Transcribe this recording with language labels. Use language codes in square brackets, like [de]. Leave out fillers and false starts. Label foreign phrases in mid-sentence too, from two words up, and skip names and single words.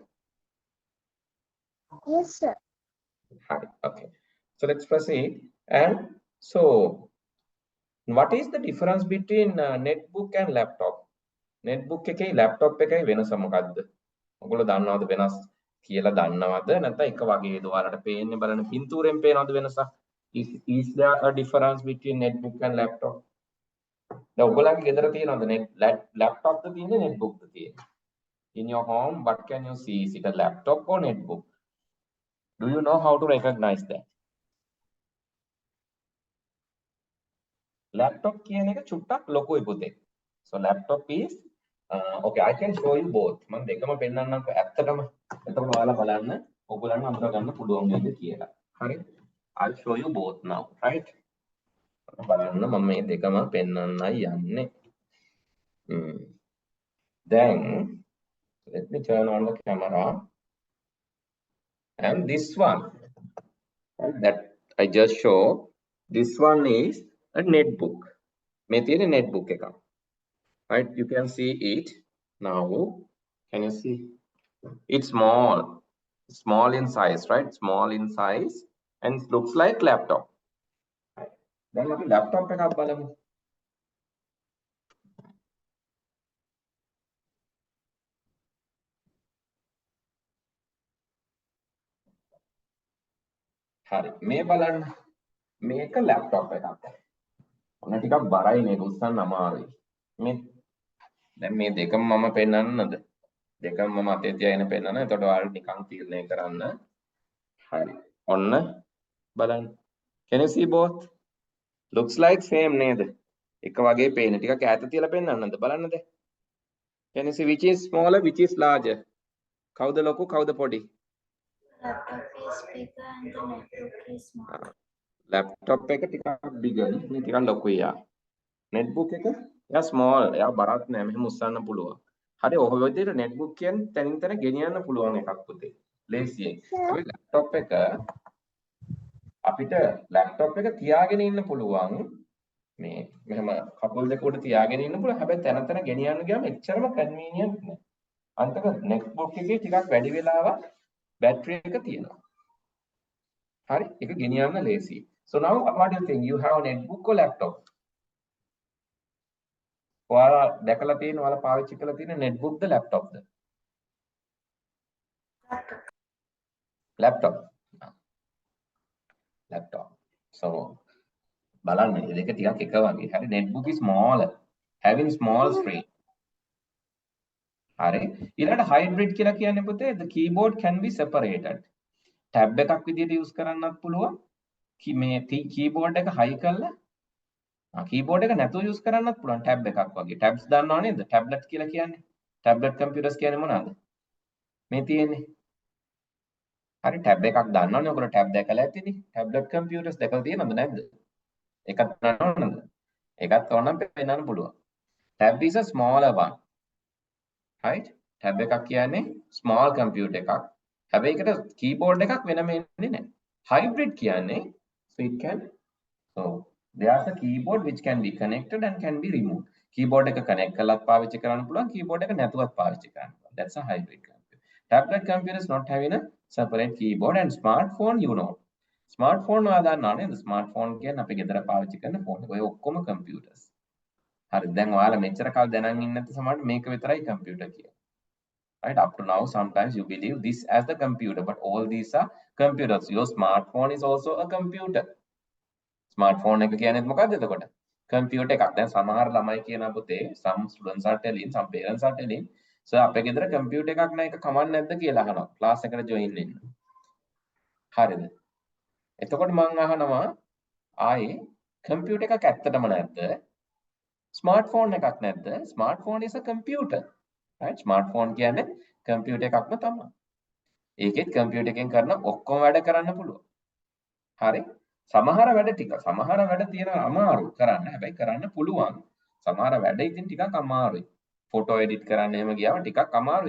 [en] Yes, sir. Hi. Okay. So let's proceed. And so what is the difference between netbook and laptop? [si] netbook එකේ laptop එකේ වෙනස මොකක්ද? ඔයගොල්ලෝ දන්නවද වෙනස් කියලා දන්නවද? නැත්නම් එක වගේද? ඔයාලට පේන්නේ බලන පින්තූරෙන් පේනවද වෙනසක්? [en] Is there a difference between netbook and laptop? [si] දැන් ඔයගොල්ලන්ගේ ගෙදර තියෙනවද laptop ද තියෙන්නේ netbook ද තියෙන්නේ? [en] In your home, what can you see? Is it a laptop or netbook? Do you know how to recognize that? [si] Laptop කියන එක චුට්ටක් ලොකුයි පුතේ. [en] So laptop is okay, I can show you both. [si] මම දෙකම පෙන්නන්නම්කො ඇත්තටම. එතකොට ඔයාලා බලන්න ඔයගොල්ලන්ව අඳුර ගන්න පුළුවන් නේද කියලා. හරි? [en] I'll show you both now, right? [si] බලන්න මම මේ දෙකම පෙන්නන්නයි යන්නේ. [en] Then let me turn on the camera. And this one that I just showed, this one is a netbook. මේ තියෙන netbook එක. Right? You can see it now. Can you see? It's small in size, right? Small in size and it looks like laptop. Right? Then [si] අපි laptop එකක් බලමු. හරි. මේ බලන්න. මේක laptop එකක්. ඔන්න ටිකක් බරයි නේ උස්සන්න අමාරුයි. මේ දැන් මේ දෙකම මම පෙන්නන්නද? දෙකම මම අතේ තියාගෙන පෙන්නන. එතකොට ඔයාලට නිකන් තීරණය කරන්න. හරි. ඔන්න බලන්න. [en] Can you see both? Looks like same නේද? [si] එක වගේ පේන. ටිකක් ඈත තියලා පෙන්නන්නද බලන්නද? [en] Can you see which is smaller, which is larger? [si] කවුද ලොකු කවුද පොඩි? [en] Laptop is bigger and the netbook is smaller. [si] ලැප්ටොප් එක ටිකක් bigger නේ. මේ ටිකක් ලොකුයි යා. netbook එක එයා small. එයා බරක් නෑ. මෙහෙම උස්සන්න පුළුවන්. හරි ඔය විදිහට netbook කියන්නේ තනින් තන ගෙනියන්න පුළුවන් එකක් පුතේ. ලේසියෙන්. ඔය laptop එක අපිට laptop එක තියාගෙන ඉන්න පුළුවන්. මේ මෙහෙම කකුල් දෙක උඩ තියාගෙන ඉන්න පුළුවන්. හැබැයි තන තන ගෙනියන්න ගියාම එච්චරම convenient නෑ. අන්තිම netbook එකේ ටිකක් වැඩි වෙලාවක් battery එක තියෙනවා. හරි ඒක ගෙනියන්න ලේසි. [en] So now what do you think? You have a netbook or laptop? [si] ඔයාලා දැකලා තියෙන ඔයාලා පාවිච්චි කරලා තියෙන netbook ද laptop ද? laptop. [en] laptop. So [si] බලන්න මේ දෙක ටිකක් එක වගේ. [en] හරි netbook is smaller, having small screen. [si] හරි ඊළඟට hybrid කියලා කියන්නේ පුතේ [en] the keyboard can be separated. [si] tab එකක් විදිහට use කරන්නත් පුළුවන්. මේ keyboard එක high කරලා keyboard එක නැතුව use කරන්නත් පුළුවන් tab එකක් වගේ. tabs දන්නව නේද? tablet කියලා කියන්නේ. [en] tablet computers [si] කියන්නේ මොනවාද? මේ තියෙන්නේ. හරි tab එකක් දන්නවනේ. ඔයගොල්ලෝ tab දැකලා ඇතිනේ. [en] tablet computers [si] දැකලා තියෙනවද නැද්ද? එකක් දන්නවද? එකක් ඕනනම් පෙන්නන්න පුළුවන්. [en] tab is a smaller one. [si] right? tab එකක් කියන්නේ [en] small computer [si] එකක්. හැබැයි ඒකට keyboard එකක් වෙනම එන්නේ නැහැ. [en] hybrid කියන්නේ so it can so there's a keyboard which can be connected and can be removed. [si] keyboard එක connect කරලාත් පාවිච්චි කරන්න පුළුවන්. keyboard එක නැතුවත් පාවිච්චි කරන්න පුළුවන්. [en] That's a hybrid computer. Tablet computers not having a separate keyboard and smartphone you know. [si] smartphone ඔයා දන්නවා නේද? smartphone කියන්නේ අපි ගෙදර පාවිච්චි කරන ෆෝන් එක. ඔය ඔක්කොම computers. හරි දැන් ඔයාලා මෙච්චර කාල දැනන් ඉන්නේ නැත්නම් සමහරවිට මේක විතරයි computer කියලා. [en] Right up to now sometimes you believe this as the computer but all these are computers. Your smartphone is also a computer. [si] smartphone එක කියන්නේ මොකක්ද එතකොට? computer එකක්. දැන් සමහර ළමයි කියන පුතේ [en] some students are telling some parents are telling so [si] අපේ ගෙදර computer එකක් නැහැ ඒක කමක් නැද්ද කියලා අහනවා. class එකට join වෙන්න. හරිද? එතකොට මම අහනවා ආයේ computer එකක් ඇත්තටම නැද්ද? smartphone එකක් නැද්ද? [en] smartphone is a computer. [si] right? smartphone කියන්නේ computer එකක්ම තමයි. ඒකෙත් computer එකෙන් කරන ඔක්කොම වැඩ කරන්න පුළුවන්. හරි? සමහර වැඩ තියෙනවා අමාරු කරන්න. හැබැයි කරන්න පුළුවන්. සමහර වැඩ ඉතින් ටිකක් අමාරුයි. ෆොටෝ එඩිට් කරන්න එහෙම ගියාම ටිකක් අමාරුයි.